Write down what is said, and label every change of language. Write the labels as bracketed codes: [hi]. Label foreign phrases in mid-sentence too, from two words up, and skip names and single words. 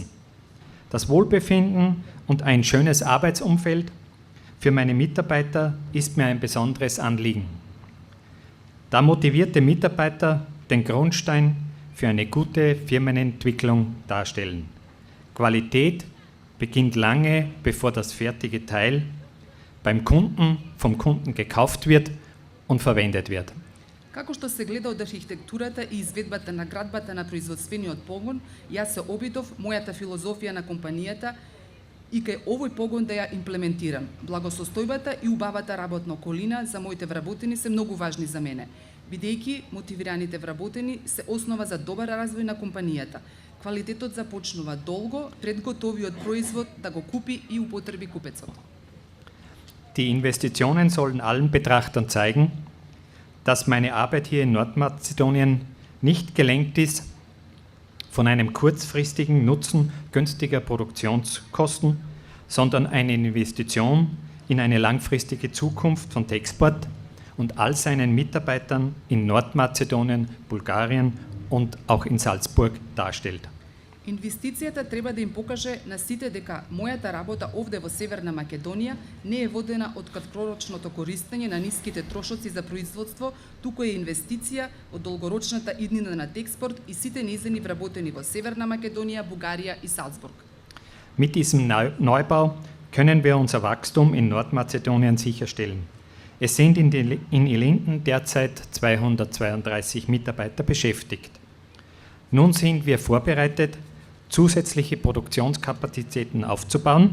[de] Das Wohlbefinden und ein schönes Arbeitsumfeld für meine Mitarbeiter ist mir ein besonderes Anliegen. Da motivierte Mitarbeiter den Grundstein für eine gute Firmenentwicklung darstellen. Qualität beginnt lange, bevor das fertige Teil beim Kunden, vom Kunden gekauft wird und verwendet wird. [mk] Како што се гледа од архитектурата и изведбата на градбата на производствениот погон, јас се обидов мојата филозофија на компанијата и кај овој погон да ја имплементирам. Благосостојбата и убавата работна околина за моите вработени се многу важни за мене, бидејќи мотивираните вработени се основа за добар развој на компанијата. Квалитетот започнува долго пред готовиот производ да го купи и употреби купецот. [de] Die Investitionen sollen allen Betrachtern zeigen, dass meine Arbeit hier in Nordmazedonien nicht gelenkt ist von einem kurzfristigen Nutzen günstiger Produktionskosten, sondern eine Investition in eine langfristige Zukunft von Texport und all seinen Mitarbeitern in Nordmazedonien, Bulgarien und auch in Salzburg darstellt. [mk] Инвестицијата треба да им покаже на сите дека мојата работа овде во Северна Македонија не е водена од краткорочното користење на ниските трошоци за производство, туку е инвестиција од долгорочната иднина на Texport и сите нејзини вработени во Северна Македонија, Бугарија и Салцбург. [de] Mit diesem Neubau können wir unser Wachstum in Nordmazedonien sicherstellen. Es sind in Ilinden derzeit 232 Mitarbeiter beschäftigt. Nun sind wir vorbereitet, zusätzliche Produktionskapazitäten aufzubauen.